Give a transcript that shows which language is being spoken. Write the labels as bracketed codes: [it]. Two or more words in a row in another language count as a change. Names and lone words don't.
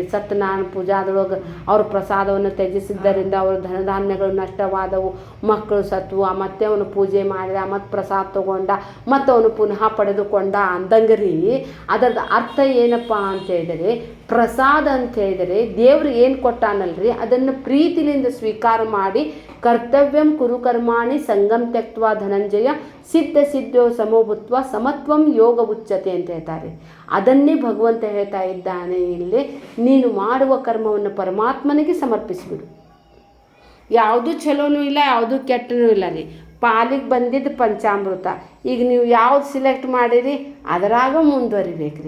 [kn] ಸತ್ಯನಾರಾಯಣ ಪೂಜಾದೊಳಗೆ ಅವರು ಪ್ರಸಾದವನ್ನು ತ್ಯಜಿಸಿದ್ದರಿಂದ ಅವರು ಧನಧಾನ್ಯಗಳು ನಷ್ಟವಾದವು, ಮಕ್ಕಳು ಸತ್ವು, ಮತ್ತೆ ಅವನು ಪೂಜೆ ಮಾಡಿದ, ಮತ್ತು ಪ್ರಸಾದ ತಗೊಂಡ, ಮತ್ತು ಅವನು ಪುನಃ ಪಡೆದುಕೊಂಡ ಅಂದಂಗ್ರಿ. ಅದರದ ಅರ್ಥ ಏನಪ್ಪ ಅಂತ ಹೇಳಿದರೆ, ಪ್ರಸಾದ ಅಂತ ಹೇಳಿದರೆ ದೇವ್ರು ಏನು ಕೊಟ್ಟಾನಲ್ರಿ ಅದನ್ನು ಪ್ರೀತಿಲಿಂದ ಸ್ವೀಕಾರ ಮಾಡಿ [sa] ಕರ್ತವ್ಯಂ ಕುರು ಕರ್ಮಾಣಿ ಸಂಗಮ್ ತ್ಯಕ್ತ್ವಾ ಧನಂಜಯ ಸಿದ್ಧೋ ಸಮೋಭೂತ್ವ ಸಮತ್ವಂ ಯೋಗ ಉಚ್ಯತೆ [kn] ಅಂತ ಹೇಳ್ತಾರೆ. ಅದನ್ನೇ ಭಗವಂತ ಹೇಳ್ತಾ ಇದ್ದಾನೆ ಇಲ್ಲಿ. ನೀನು ಮಾಡುವ ಕರ್ಮವನ್ನು ಪರಮಾತ್ಮನಿಗೆ ಸಮರ್ಪಿಸಿಬಿಡು. ಯಾವುದು ಚಲೋನೂ ಇಲ್ಲ, ಯಾವುದು ಕೆಟ್ಟನೂ ಇಲ್ಲ ರೀ. ಪಾಲಿಗೆ ಬಂದಿದ್ದು ಪಂಚಾಮೃತ. ಈಗ ನೀವು ಯಾವ್ದು ಸಿಲೆಕ್ಟ್ ಮಾಡಿರಿ ಅದರಾಗ ಮುಂದುವರಿಬೇಕ್ರಿ.